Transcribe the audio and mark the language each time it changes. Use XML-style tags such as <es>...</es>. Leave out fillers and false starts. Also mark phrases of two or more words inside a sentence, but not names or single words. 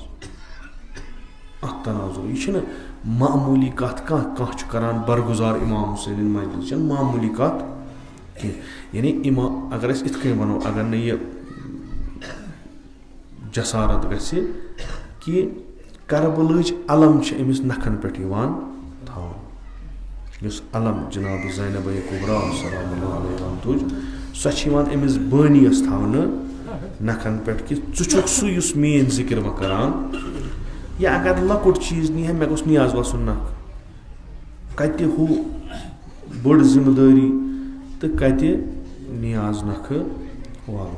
<ks>اَتھ تناظُر یہِ چھِنہٕ معموٗلی کَتھ کانٛہہ چھُ کران برگُزار اِمام حُسینٕنۍ مجلِس. یہِ چھَنہٕ معموٗلی کَتھ کینٛہہ. یعنی اگر أسۍ یِتھ کٔنۍ وَنو اگر نہٕ یہِ جسارت گژھِ کہِ کربلٕچ علم چھِ أمِس نکھن پٮ۪ٹھ یِوان تھاونہٕ. یُس علم جِناب زینب کُبرا</ks> <ar>سلام اللہ علیہا</ar> <ks>تُج سۄ چھِ یِوان أمِس بٲنِیَس تھاونہٕ نکھن پٮ۪ٹھ کہِ ژٕ چھُکھ سُہ یُس میٲنۍ ذِکر وۄنۍ کران. یا اگر لۄکُٹ چیٖز نی ہا مےٚ گوٚژھ نیاز وَسُن نکھٕ. کَتہِ ہُہ بٔڑ ذِمہٕ دٲری تہٕ کَتہِ نیاز نکھٕ والُن.</ks>